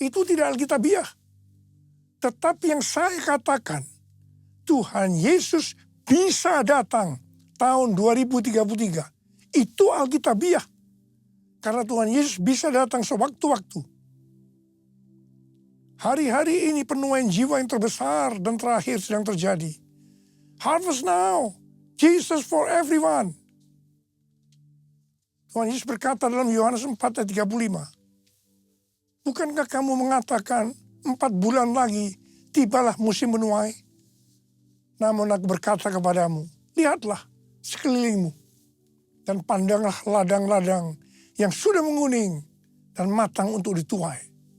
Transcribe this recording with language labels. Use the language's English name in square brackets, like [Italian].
[Indonesian] Itu tidak alkitabiah. Tetapi yang saya katakan, Tuhan Yesus bisa datang tahun 2033. Itu alkitabiah. Karena Tuhan Yesus bisa datang sewaktu-waktu. Hari-hari ini penuaian jiwa yang terbesar dan terakhir sedang terjadi. [English] Harvest now, Jesus for everyone. [Indonesian] Tuhan Yesus berkata dalam Yohanes 4 ayat 35. Bukankah kamu mengatakan 4 bulan lagi tibalah musim menuai? Namun aku berkata kepadamu, lihatlah sekelilingmu dan pandanglah ladang-ladang yang sudah menguning dan matang untuk dituai.